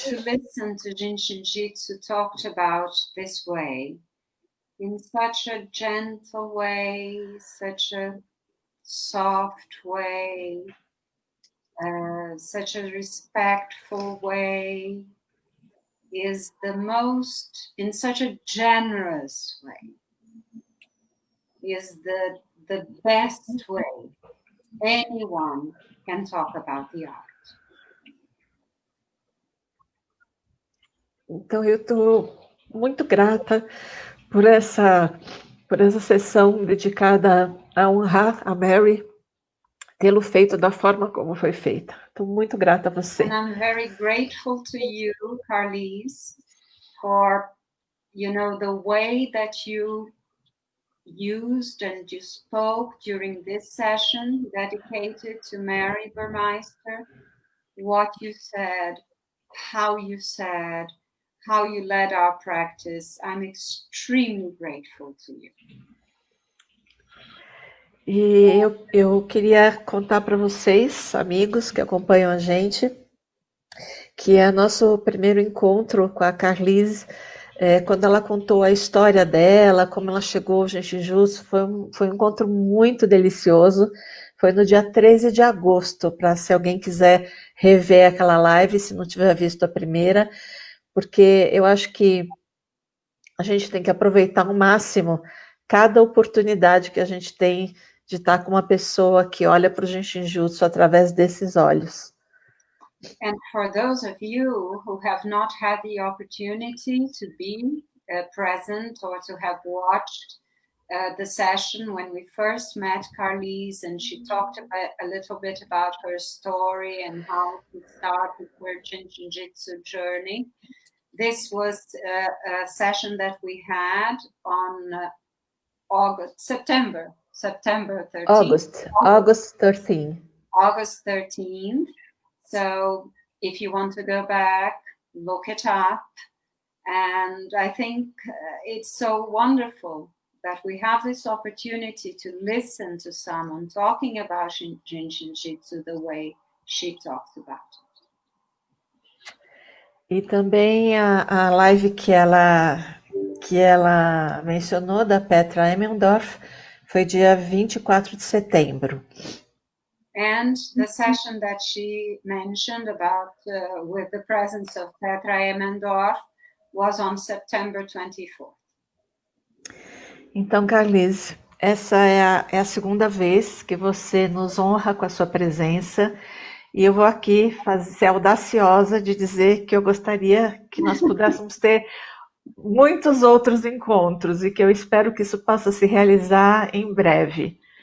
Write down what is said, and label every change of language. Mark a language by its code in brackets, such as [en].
[en] Being able to listen to Jin Shin Jyutsu talked about this way, in such a gentle way, such a soft way, such a respectful way, is the most, in such a generous way, is the best way anyone can talk about the art. [pt] Então eu estou muito grata por essa sessão dedicada a honrar a Mary, tê-lo feito da forma como foi feita. Estou muito grata a você. [en] And I'm very grateful to you, Carlyse, for, the way that you used and you spoke during this session dedicated to Mary Burmeister, what you said, how you led our practice. I'm extremely grateful to you. [pt] E eu queria contar para vocês, amigos que acompanham a gente, que é nosso primeiro encontro com a Carlyse, quando ela contou a história dela, como ela chegou ao Jin Shin Jyutsu, foi um encontro muito delicioso. Foi no dia 13 de agosto, para se alguém quiser rever aquela live, se não tiver visto a primeira, porque eu acho que a gente tem que aproveitar ao máximo cada oportunidade que a gente tem de estar com uma pessoa que olha para o Jin Shin Jyutsu através desses olhos. [en] And for those of you who have not had the opportunity to be present or to have watched the session when we first met Carlyse, and she talked a little bit about her story and how she started her Jin Shin Jyutsu journey. This was a session that we had on September 13th. August 13th. August 13th. So if you want to go back, look it up. And I think it's so wonderful that we have this opportunity to listen to someone talking about Jin Shin Jyutsu the way she talks about it. [pt] E também a live que ela mencionou, da Petra Emmendorf, foi dia 24 de setembro. [en] And the session that she mentioned about with the presence of Petra Emmendorf was on September 24th. [pt] Então, Carlyse, essa é a segunda vez que você nos honra com a sua presença, e eu vou aqui ser audaciosa de dizer que eu gostaria que nós pudéssemos ter muitos outros encontros, e que eu espero que isso possa se realizar em breve.